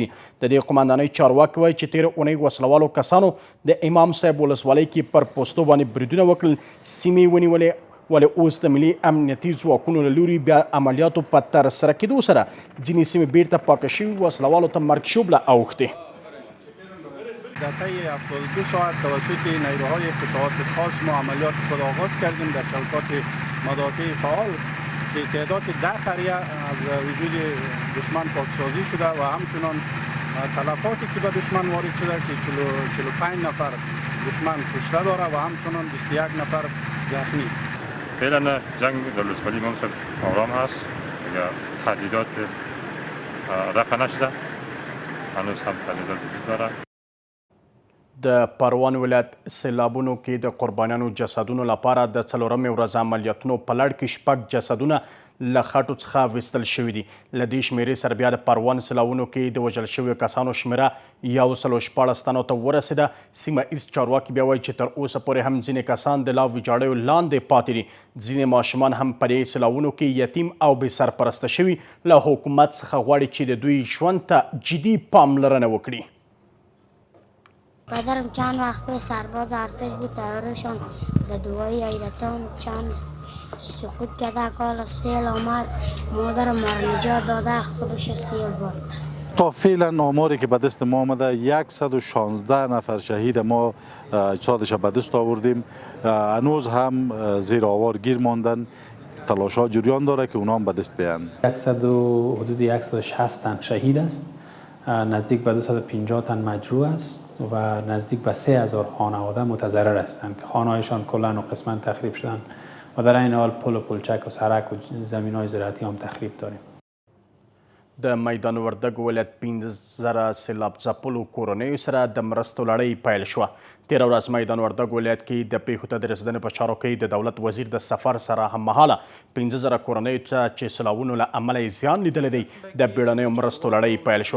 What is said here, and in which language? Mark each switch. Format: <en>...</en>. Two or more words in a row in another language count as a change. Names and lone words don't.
<ps>د دې قمندانۍ چارواکي وایي چې تېره اونۍ وسلوالو کسانو د امام صاحب ولسوالۍ کې پر پوستو باندې بریدونه وکړل سیمې ونیولې ولې اوس د ملي امنیتي ځواکونو له لوري بیا عملیاتو په ترسره کېدو سره ځینې سیمې بیرته پاکه شوي وسلوالو ته مرګ ژوبله اوښتې.</ps> <fa>در طی 72 ساعت توسط نیروهای قطعات خاص ما عملیات خود آغاز کردیم در چوکات مدافع فعال که تعداد 10 قریه از وجود دشمن پاکسازی شده و همچنان تلفاتی که به دشمن وارد شده که 45 نفر دشمن کشته داره و همچنان 21 نفر زخمی. فعلا جنگ در ولسوالی امام صاحب آرام هست اگر تهدیدات رفع نشده هنوز هم تهدیدات وجود داره.</fa> <ps>د پروان ولایت سیلابونو کې د قربانیانو جسدونو لپاره د 4مې ورځ عملیاتونو په لړ کې 6 جسدونه له خټو څخه ویستل شوي دي. له دې شمېرې سره بیا د پروان سیلابونو کې د وژل شویو کسانو شمېره 114 تنو ته ورسېده. سیمه ایز چارواکي بیا وایي چې تر اوسه پورې هم ځینې کسان د لا ویجاړیو لاندې پاتې دي. ځینې ماشومان هم په دې سیلابونو کې یتیم او بې سرپرسته شوي. له حکومت څخه غواړي چې د دوی ژوند ته جدي پاملرنه وکړي.</ps> <fa>پدرم چند وقت به سرباز ارتش بود، تیارشان در دوای ایرتان چند سقوط کرده، کال سیل آمد، مادرم مرا نجات داده، خودش سیل برد. تا فعلا آماری که به دست ما آمده 116 نفر شهید ما چادش به دست آوردیم. هنوز هم زیر آوار گیر ماندن، تلاش ها جریان داره که اونا هم به دست بیان. حدود 160 تن شهید است، نزدیک به 250 تن مجروح است و نزدیک به 3000 خانواده متضرر هستند که خانه‌هایشان کلا و قسما تخریب شدن و در این حال پل و پلچک و سرک و زمین‌های زراعتی هم تخریب داریم.</fa> <ps>د میدان وردګ ولایت 15,000 سیلاب ځپلو کورنیو سره د مرستو لړۍ پیل شوه. تېره ورځ میدان وردګ ولایت کې د پیښو ته د رسېدنې په چارو کې د دولت وزیر د سفر سره هممهاله 15,000 کورنیو ته چې سیلابونو له امله یې زیان لیدلی دی د بیړنیو مرستو لړۍ پیل شوه.</ps>